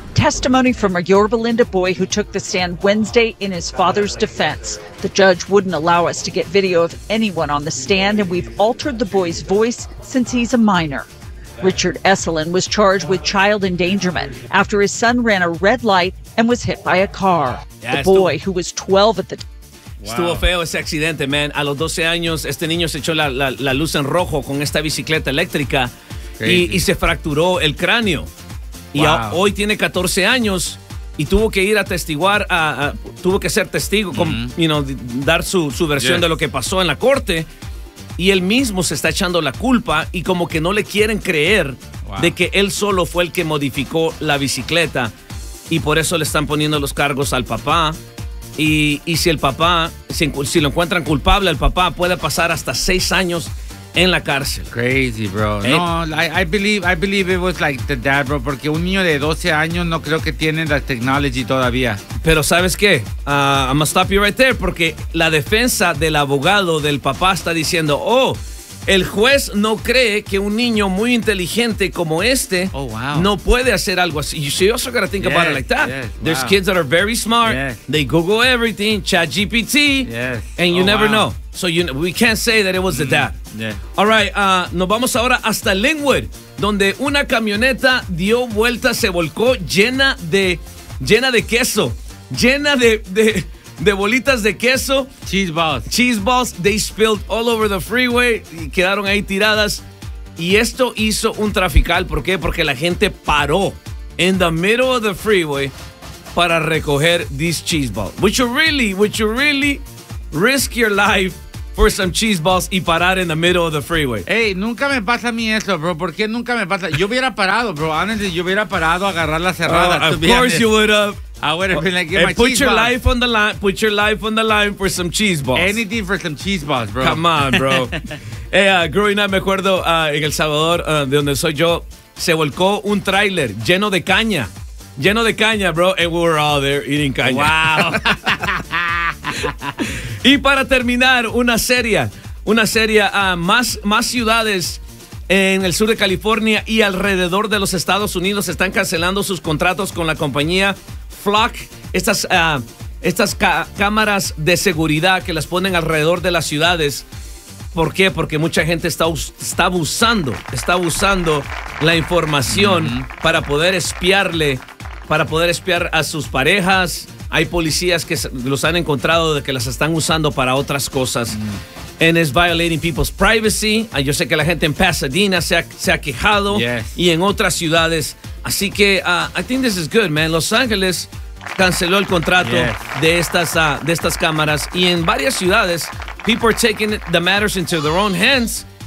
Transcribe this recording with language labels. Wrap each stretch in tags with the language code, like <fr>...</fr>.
<en>Testimony from a Yorba Linda boy who took the stand Wednesday in his father's defense. The judge wouldn't allow us to get video of anyone on the stand, and we've altered the boy's voice since he's a minor. Richard Esselin was charged with child endangerment after his son ran a red light and was hit by a car. The boy, who was 12 at the time.</en> <es>Wow. Estuvo feo ese accidente, man. A los 12 años, este niño se echó la luz en rojo con esta bicicleta eléctrica y se fracturó el cráneo. Y hoy tiene 14 años y tuvo que ir a testiguar, tuvo que ser testigo, dar su versión de lo que pasó en la corte. Y él mismo se está echando la culpa y como que no le quieren creer de que él solo fue el que modificó la bicicleta. Y por eso le están poniendo los cargos al papá. Y si el papá, si lo encuentran culpable, el papá puede pasar hasta 6 años en la cárcel.</es> <en>Crazy, bro. I believe it was like the dad, bro.</en> <es>Porque un niño de 12 años no creo que tiene la technology todavía. Pero ¿sabes qué?</es> <en>I'm gonna stop you right there.</en> <es>Porque la defensa del abogado del papá está diciendo, el juez no cree que un niño muy inteligente como este no puede hacer algo así.</es> <en>You see, you also gotta think about it like that. Yes, wow. There's kids that are very smart. Yes. They Google everything, ChatGPT, and you never know. So we can't say that it was the dad. Yeah. All right,</en> <es>nos vamos ahora hasta Lynwood, donde una camioneta dio vuelta, se volcó llena de queso, llena de bolitas de queso.</es> <en>Cheese balls. They spilled all over the freeway</en> <es>y quedaron ahí tiradas. Y esto hizo un trafical. ¿Por qué? Porque la gente paró</es> <en>in the middle of the freeway</en> <es>para recoger</es> <en>these cheese balls. Would you really risk your life for some cheese balls</en> <es>y parar</es> <en>in the middle of the freeway?</en> <es>Hey, nunca me pasa a mí eso, bro. ¿Por qué nunca me pasa? Yo hubiera parado, bro.</es> <en>Honestly,</en> <es>yo hubiera parado a agarrar la cerrada.</es> <en>Of course, you would have. I would have been like, get my put your life on the line. Put your life on the line for some cheese balls. Anything for some cheese balls, bro. Come on, bro. growing up,</en> <es>me acuerdo en El Salvador, de donde soy yo, se volcó un trailer lleno de caña. Lleno de caña,</es> <en>bro. And we were all there eating caña. Wow.</en> <es>Y para terminar, una serie, más ciudades en el sur de California y alrededor de los Estados Unidos están cancelando sus contratos con la compañía Flock, estas cámaras de seguridad que las ponen alrededor de las ciudades. ¿Por qué? Porque mucha gente está abusando la información para poder espiarle, para poder espiar a sus parejas. Hay policías que los han encontrado de que las están usando para otras cosas.</es> <en>And it's violating people's privacy.</en> <es>Yo sé que la gente en Pasadena se ha quejado.</es> <en>Yes.</en> <es>Y en otras ciudades. Así que</es> <en>I think this is good, man.</en> <es>Los Ángeles canceló el contrato.</es> <en>Yes.</en> <es>de estas cámaras. Y en varias ciudades,</es> <en>people are taking the matters into their own hands.</en>